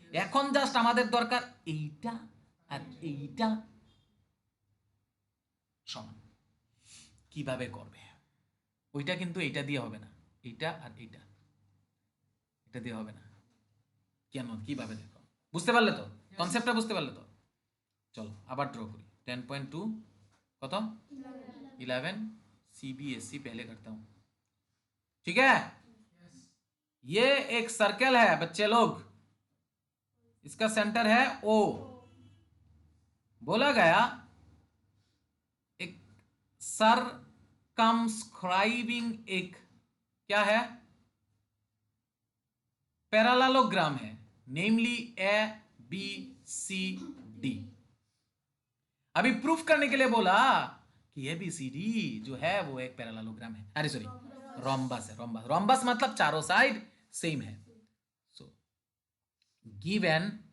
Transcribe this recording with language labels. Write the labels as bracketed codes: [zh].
[bn] এখন জাস্ট আমাদের দরকার এইটা আর এইটা সমান কিভাবে করবে। ওইটা কিন্তু এইটা দিয়ে হবে না, এইটা আর এইটা এটা দিয়ে হবে না। কেন, কিভাবে দেখো, বুঝতে পারলে তো কনসেপ্টটা, বুঝতে পারলে তো? চলো আবার ড্র করি। [hi] 10.2 কত 11 CBSE पहले करता हूं, ठीक है। ये एक सर्कल है बच्चे लोग, इसका सेंटर है O। बोला गया एक सरकमस्क्राइबिंग एक क्या है, पैरालेलोग्राम है, नेमली ABCD। अभी प्रूफ करने के लिए बोला कि ABCD जो है वो एक पैरालेलोग्राम है, अरे सॉरी रोम्बस है। रोम्बस, रोम्बस मतलब चारों साइड सेम है। So given